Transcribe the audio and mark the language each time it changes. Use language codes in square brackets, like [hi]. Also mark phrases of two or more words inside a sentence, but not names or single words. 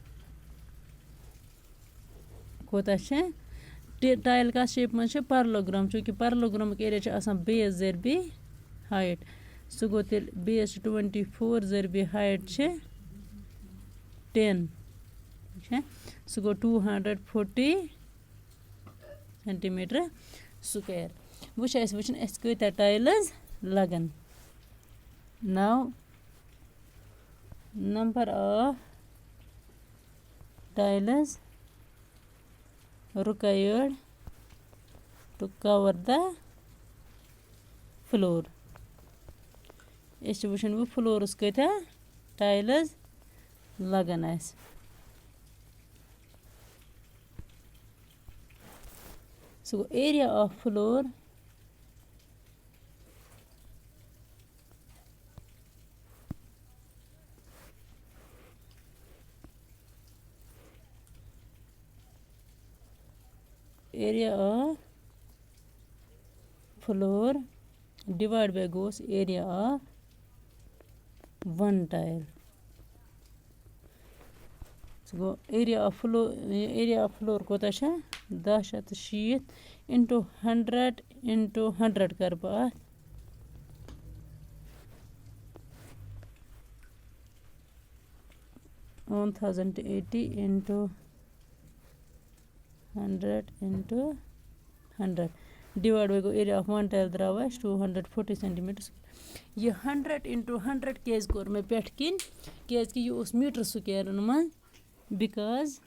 [ks] کوتاہ چھِ ٹایل کَتھ شیپہِ منٛز چھِ پَرلوگرام چوٗنٛکہِ پَرلوگرامُک ایریا چھِ آسان بیس ضربی ہایٹ سُہ گوٚو تیٚلہِ بیس چھِ 24 ضربی ہایٹ چھِ 10 سُہ گوٚو 240 [en] centimeter square [ks] وۄنۍ چھِ اَسہِ وٕچھُن اَسہِ کۭتیاہ ٹایلٕز لَگَن [en] number of ٹایلٕز required to cover the [ks] floor أسۍ چھِ وٕچھُن وۄنۍ فلورَس کۭتیاہ ٹایلٕز لَگَن اَسہِ سُہ گوٚو [en] area of floor area of floor divided by goes area of one tile [ks] سُہ گوٚو [en] area of floor [ks] کوتاہ چھِ [en] 1060 into 100 into 100 [ks] کَرٕ بہٕ اَتھ [en] 1080 into 100 into 100 divide by [ks] گوٚو [en] area of one tile [ks] درٛاو اَسہِ 240 سٮ۪نٹِمیٖٹر یہِ [en] 100 into 100 [ks] کیٛازِ کوٚر مےٚ پٮ۪ٹھٕ کِنۍ کیٛازِکہِ یہِ اوس [en] meter squares [ks] منٛز بِکاز